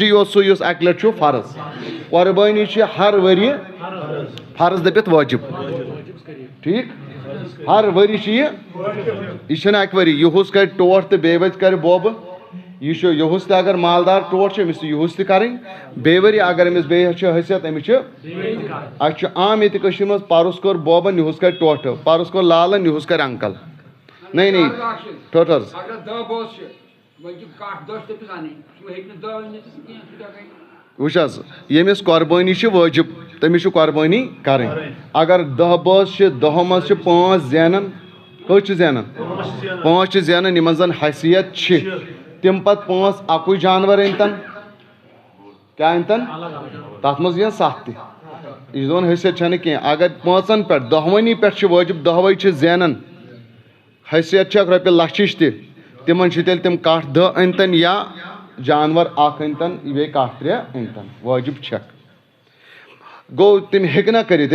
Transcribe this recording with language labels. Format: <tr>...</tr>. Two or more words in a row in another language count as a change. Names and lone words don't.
<ks>یوت سُہ یُس اکہِ لٹہِ چھُ فرض قۄربٲنی چھِ ہر ؤریہِ فرض دٔپِتھ وٲجِب ٹھیٖک ہر ؤری چھِ یہِ چھنہٕ اکہِ ؤری یِہُس کرِ ٹوٹھ تہٕ بیٚیہِ ؤرۍ کرِ بوبہٕ یہِ چھُ یِہُس تہِ اگر مالدار ٹوٹھ چھُ أمِس چھِ یِہُس تہِ کرٕنۍ بیٚیہِ ؤری اگر أمِس بیٚیہِ چھِ حیثیت أمِس چھِ اَسہِ چھُ عام ییٚتہِ کٔشیٖرِ منٛز پرُس کوٚر بوبن یِہُس کرِ ٹوٹھٕ پرُس کوٚر لالن یِہُس کرِ انکل نہیں ٹوٹھس وٕچھ حظ ییٚمِس قۄربٲنی چھِ وٲجِب تٔمِس چھِ قۄربٲنی کرٕنۍ اگر 10 بٲژ چھِ 10 منٛز چھِ 5 زینان کٔژ چھِ زینان 5 چھِ زینان یِمن زن حیثیت چھِ تِم پتہٕ 5 اکُے جانور أنۍتن کیٛاہ أنۍتن تتھ منٛز یِن 7 تہِ یہِ چھُ دپان حیثیت چھنہٕ کینٛہہ اگر 5 پٮ۪ٹھ 10وٕنی پٮ۪ٹھ چھِ وٲجِب 10 چھِ زینان حیثیت چھکھ رۄپیہِ لچھِچ تہِ تِمن چھِ تیٚلہِ تِم کٹھ 10 أنۍتن یا جانور اکھ أنۍتن بیٚیہِ کٹھ 3 أنۍتن وٲجِب چھکھ گوٚو تِم ہیٚکہِ نہ کٔرِتھ</ks>